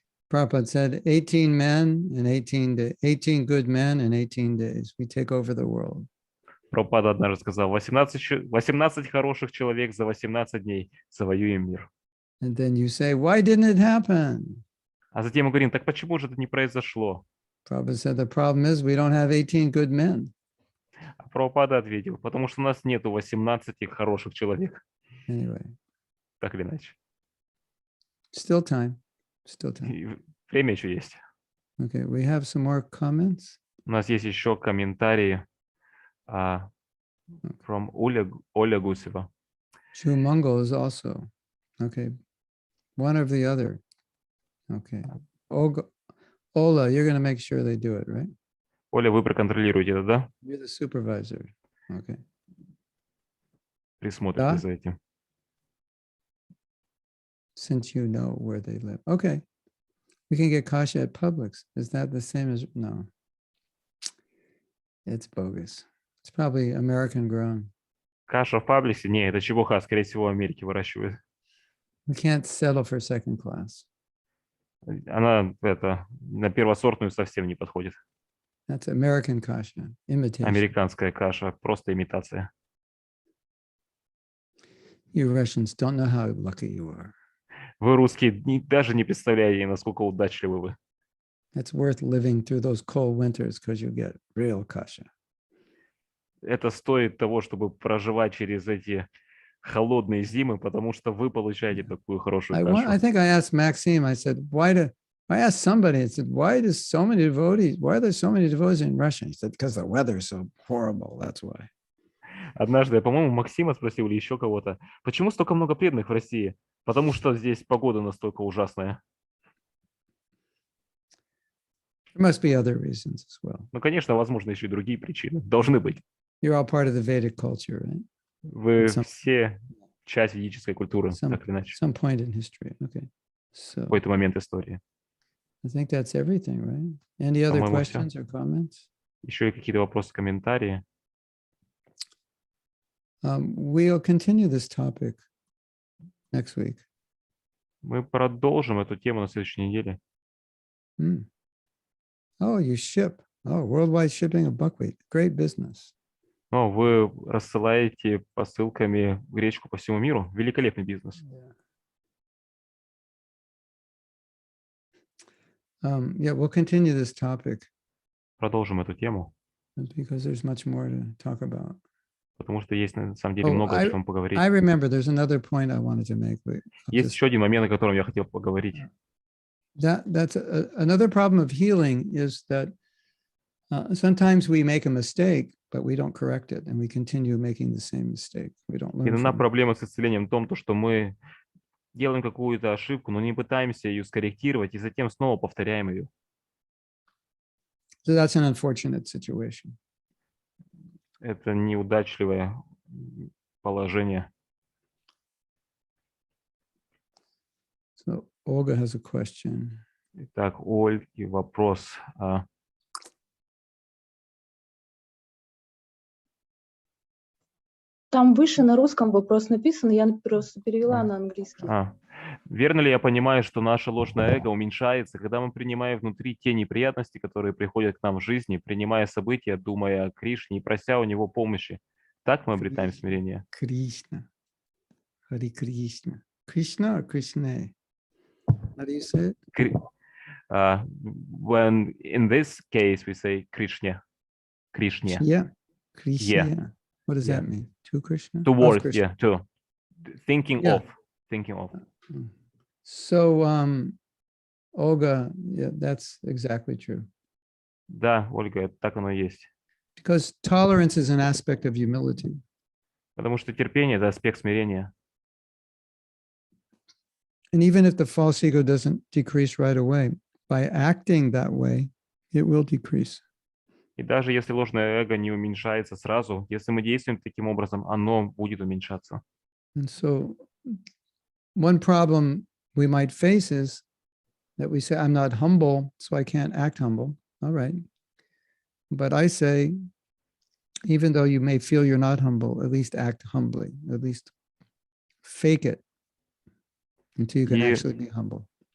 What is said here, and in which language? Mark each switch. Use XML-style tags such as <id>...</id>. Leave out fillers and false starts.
<en>Prabhupada said 18 men in 18 good men in 18 days. We take over the world.</en> <ru>Прабхупада однажды сказал, 18 хороших человек за 18 дней завоюем мир.</ru> <en>And then you say, why didn't it happen?</en> <ru>А затем мы говорим, так почему же это не произошло?</ru> <en>Prabhupada said, the problem is we don't have 18 good men.</en> <ru>А Прабхупада ответил, потому что у нас нету 18 хороших человек.</ru> <en>Anyway,</en> <ru>Так или иначе.</ru> <en>still time.</en> <ru>И время еще есть.</ru> <en>Okay, we have some more comments.</en> <ru>У нас есть еще комментарии from Оля Гусева.</ru> <en>Chumangal is also. Okay, one or the other. Okay. Ola, you're going to make sure they do it, right?</en> <ru>Оля, вы проконтролируете это, да?</ru> <en>You're the supervisor. Okay.</en> <ru>Присмотрите Да? за этим.</ru> <en>Since you know where they live. Okay. We can get kasha at Publix. Is that the same as? No. It's bogus. It's probably American grown.</en> <ru>Каша в Паблисе? Не, это чепуха, скорее всего, в Америке выращивают.</ru> <en>We can't settle for second class.</en> <ru>Она на первосортную совсем не подходит.</ru> <en>That's American kasha, imitation.</en> <ru>Американская каша, просто имитация.</ru> <en>You Russians don't know how lucky you are.</en> <ru>Вы, русские, даже не представляете, насколько удачливы вы.</ru> <en>It's worth living through those cold winters because you get real kasha.</en> <ru>Это стоит того, чтобы проживать через эти холодные зимы, потому что вы получаете такую хорошую</ru> <en>I</en> <ru>кашу.</ru> <en>think I asked Maxime, I said, I asked somebody, I said, why are there so many devotees in Russia? He said, because the weather is so horrible, that's why.</en> <ru>Однажды я, по-моему, Максима спросил или еще кого-то, почему столько много преданных в России? Потому что здесь погода настолько ужасная.</ru> <en>There must be other reasons as well.</en> <ru>Ну, конечно, возможно, еще и другие причины. Должны быть.</ru> <en>You're all part of the Vedic culture, right?</en> <ru>Вы все часть ведической культуры, так или иначе.</ru> <en>Some point in history, okay.</en> <ru>В</ru> <en>So</en> <ru>какой-то момент истории.</ru> <en>I think that's everything, right? Any other</en> <ru>По-моему,</ru> <en>questions or comments?</en> <ru>Еще и какие-то вопросы, комментарии.</ru> <en>We'll continue this topic next week.</en> <ru>Мы продолжим эту тему на следующей неделе.</ru> <en>Oh, you ship. Oh, worldwide shipping of buckwheat. Great business.</en> <ru>Но вы рассылаете посылками гречку по всему миру. Великолепный бизнес.</ru> <en>Yeah, we'll continue this topic</en> <ru>Продолжим эту тему,</ru> <en>because there's much more to talk about.</en> <ru>потому что есть на самом деле много о чем поговорить.</ru> <en>I remember there's another point I wanted to make.</en> <ru>Есть еще один момент, о котором я хотел поговорить.</ru> <en>That's another problem of healing is that sometimes we make a mistake, but we don't correct it, and we continue making the same mistake. We don't learn.</en> <ru>Иногда проблема с исцелением в том, что мы делаем какую-то ошибку, но не пытаемся ее скорректировать, и затем снова повторяем ее.</ru> <en>So that's an unfortunate situation.</en> <ru>Это неудачливое положение.</ru> <en>So Olga has a question.</en> <ru>Итак, у Ольги вопрос. Там выше на русском вопрос написан, я просто перевела на английский. Верно ли я понимаю, что наше ложное эго уменьшается, когда мы принимаем внутри те неприятности, которые приходят к нам в жизни, принимая события, думая о Кришне и прося у него помощи? Так мы обретаем смирение. Кришна. Хари Кришна.</ru> <en>Кришна or Krishna? How do you say it? When in this case we say Krishna. Krishna. Yeah. Krishna. Yeah. What does that mean? To Krishna? Towards, Krishna. yeah, to. Thinking Yeah. of. Thinking of. So, Olga, yeah, that's exactly true. Да, Ольга, так оно и есть. Because tolerance is an aspect of humility. Потому что терпение – это аспект смирения. And even if the false ego doesn't decrease right away, by acting that way, it will decrease. И даже если ложное эго не уменьшается сразу, если мы действуем таким образом, оно будет уменьшаться. And so one problem we might face is that we say, I'm not humble, so I can't act humble. All right. But I say, even though you may feel you're not humble, at least act humbly, at least fake it until you can actually be humble.</en>